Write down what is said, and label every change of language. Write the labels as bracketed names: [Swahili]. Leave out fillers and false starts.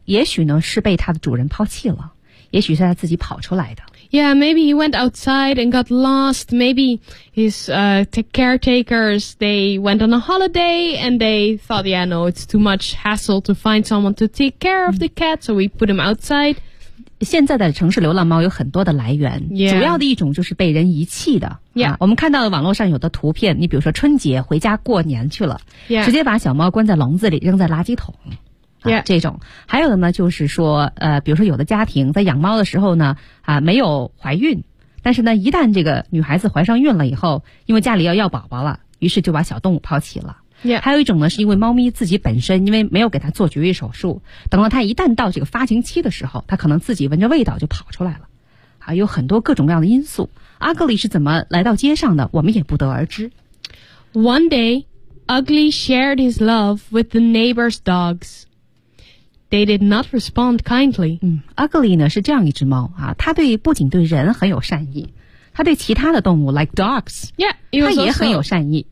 [Chinese] 也许呢是被他的主人抛弃了。也许是他自己跑出来的。 [English] Yeah, maybe he went outside and got lost. Maybe his, caretakers, they went on a holiday and they thought, yeah, no, it's too much hassle to find someone to take care of the cat, so we put him outside. [Chinese] 现在的城市流浪猫有很多的来源、 [English] yeah. [Chinese] 主要的一种就是被人遗弃的、 [English] yeah. [Chinese] 啊、我们看到网络上有的图片你比如说春节回家过年去了、 [English] yeah. [Chinese] 直接把小猫关在笼子里扔在垃圾桶、 [English] 啊 yeah. [Chinese] 这种还有的呢就是说比如说有的家庭在养猫的时候呢啊没有怀孕但是呢一旦这个女孩子怀上孕了以后因为家里要宝宝了于是就把小动物抛弃了 [English] Yeah. [Chinese] 还有一种呢是因为猫咪自己本身因为没有给它做绝育手术等到它一旦到这个发情期的时候它可能自己闻着味道就跑出来了啊，有很多各种各样的因素 Ugly 是怎么来到街上的我们也不得而知 [English] One day Ugly shared his love with the neighbor's dogs They did not respond kindly、 [Chinese] 嗯、Ugly 呢是这样一只猫啊，它对不仅对人很有善意他对其他的动物 [English] like dogs, yeah, he was [Chinese] 他也很有善意。